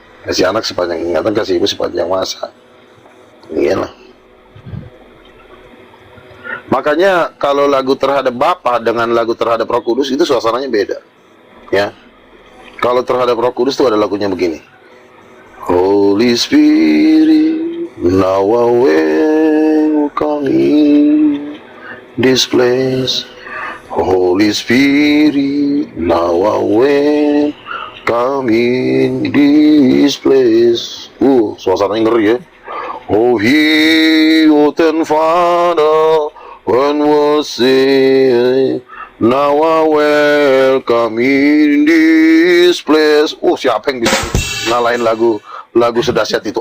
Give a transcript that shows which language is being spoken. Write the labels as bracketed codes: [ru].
[id] Kasih anak sepanjang ingatan, kasih ibu sepanjang masa. Iyalah. Makanya kalau lagu terhadap Bapa dengan lagu terhadap Roh Kudus itu suasananya beda. Ya. Kalau terhadap Roh Kudus itu ada lagunya begini. [en] Holy Spirit, now I welcome in this place. Holy Spirit, now I welcome in this place. [id] Suasananya ngeri ya. [en] Oh, Healed and Father, when was it? Now I welcome in this place. [id] Siapa yang bisa ngalahin lagu sedahsyat itu?